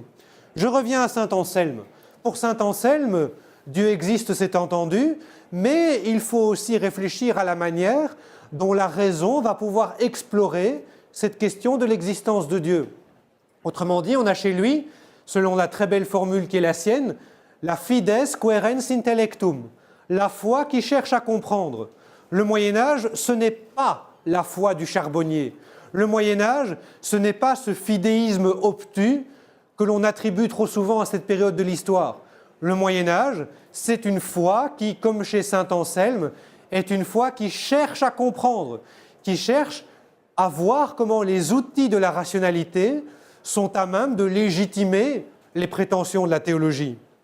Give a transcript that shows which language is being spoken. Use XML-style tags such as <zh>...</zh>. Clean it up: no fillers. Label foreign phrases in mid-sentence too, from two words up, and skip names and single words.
<fr>Je reviens à saint Anselme. Pour saint Anselme, Dieu existe, c'est entendu, mais il faut aussi réfléchir à la manière dont la raison va pouvoir explorer cette question de l'existence de Dieu. Autrement dit, on a chez lui, selon la très belle formule qui est la sienne, la</fr> <la>fides quaerens intellectum,</la> <fr>la foi qui cherche à comprendre. Le Moyen-Âge, ce n'est pas la foi du charbonnier. Le Moyen-Âge, ce n'est pas ce fidéisme obtus que l'on attribue trop souvent à cette période de l'histoire. Le Moyen-Âge, c'est une foi qui, comme chez saint Anselme, est une foi qui cherche à comprendre, qui cherche à voir comment les outils de la rationalité sont à même de légitimer les prétentions de la théologie.</fr>